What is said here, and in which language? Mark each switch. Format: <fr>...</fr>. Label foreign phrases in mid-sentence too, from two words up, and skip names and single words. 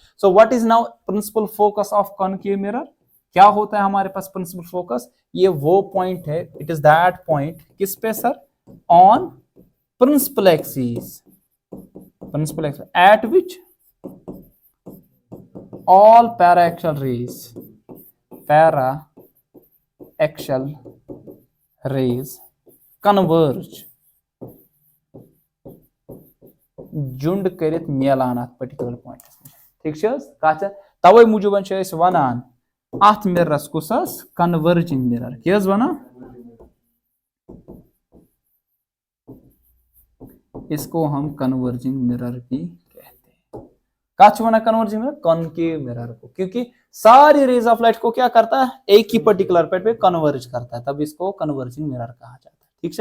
<en>so what is now principal focus of concave mirror,</en> <hi>क्या होता है हमारे पास</hi> <en>principal focus,</en> <hi>ये वो पॉइंट है,</hi> <en>it is that point</en> <hi>किस पे सर,</hi> <en>on principal axis, principal axis at which all para-axial rays converge,</en> <ks>जुंड करित मिलान अत</ks> <en>particular point,</en> <ks>ठीक कत तवे मूजूब वनान अत मिररस कुस</ks> <en>converging mirror,</en> <ks>क्या वनान,</ks> <hi>इसको हम</hi> <en>converging mirror</en> <hi>भी कहते हैं।</hi> <ks>कत वना</ks> <en>converging mirror, concave mirror</en> <hi>को, क्योंकि सारी</hi> <en>rays of light</en> <hi>को क्या करता है, एक ही</hi> <en>particular point</en> <hi>पे कन्वर्ज करता है, तब इसको</hi> <en>converging mirror</en> <hi>कहा जाता है, ठीक है।</hi>